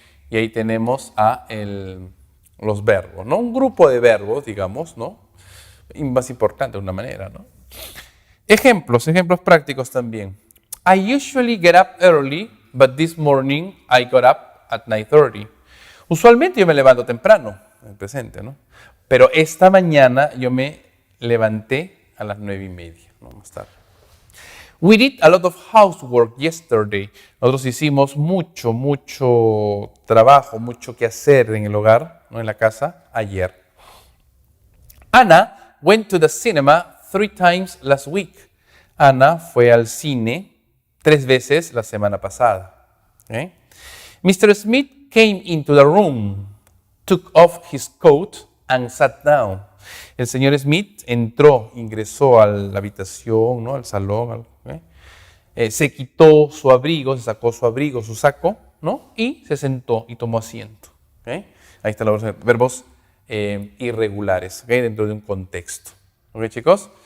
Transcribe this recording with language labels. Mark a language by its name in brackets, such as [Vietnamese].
[Spanish] Y ahí tenemos los verbos, ¿no? Un grupo de verbos, digamos, ¿no? Y más importante de una manera, ¿no? Ejemplos prácticos también. [English] I usually get up early, but this morning I got up at 9:30. [Spanish] Usualmente yo me levanto temprano, en el presente, ¿no? Pero esta mañana yo me levanté a las 9:30, ¿no? Más tarde. [English] We did a lot of housework yesterday. [Spanish] Nosotros hicimos mucho trabajo, mucho que hacer en el hogar, ¿no? En la casa, ayer. [English] Anna went to the cinema 3 times last week. [Spanish] Ana fue al cine 3 veces la semana pasada. [English] Mr. Smith came into the room, took off his coat and sat down. [Spanish] El señor Smith ingresó a la habitación, ¿no? Al salón, se quitó su abrigo, se sacó su abrigo, su saco, ¿no? Y se sentó y tomó asiento. Ahí están los verbos irregulares, dentro de un contexto. Chicos?